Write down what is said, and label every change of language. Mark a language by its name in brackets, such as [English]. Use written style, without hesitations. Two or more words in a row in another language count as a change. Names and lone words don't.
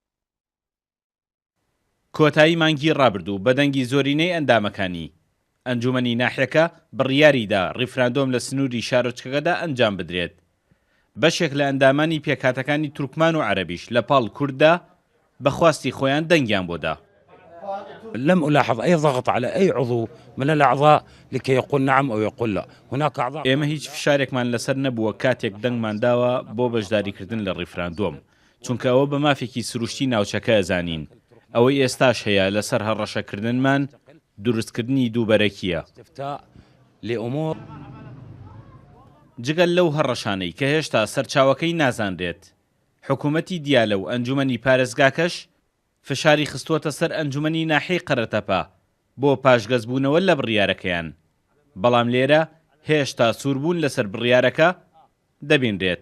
[Central Kurdish] کۆتایی مانگی ڕابردوو بە دەنگی زۆرینەی ئەندامەکانی ئەنجومەنی ناحیەکە بڕیاریدا ڕیفراندۆم لە سنووری شارۆچکەکەدا ئەنجام بدرێت. بەشێک لە ئەندامانی پێکهاتەکانی تورکمان و عەرەبیش لە پاڵ کورددا بەخواستی خۆیان دەنگیان بۆدا. [Arabic] لم ألاحظ أي ضغط على أي عضو من الأعضاء لكي يقول نعم أو يقول لا. هناك أعضاء [Central Kurdish] ئێمە هیچ فشارێکمان لەسەر نەبووە کاتێک دەنگمان داوە بۆ بەشداریکردن لە ڕیفراندۆم، چونکە ئەوە بە مافێکی سروشتی ناوچەکە ئەزانین. ئەوەی ئێستاش هەیە لەسەر هەڕەشەکردنمان دروستکردنی دووبەرەکیە. جگەل لەو هەڕەشانەی کە هێشتا سەرچاوەکەی نازانرێت، حکوومەتی دیالە و ئەنجومەنی پارێزگاکەش فشاری خستووەتە سەر ئەنجومەنی ناحیەی قەرەتەپە بۆ پاشگەزبوونەوە لە بڕیارەکەیان، بەڵام لێرە هێشتا سووربوون لەسەر بڕیارەکە دەبینرێت.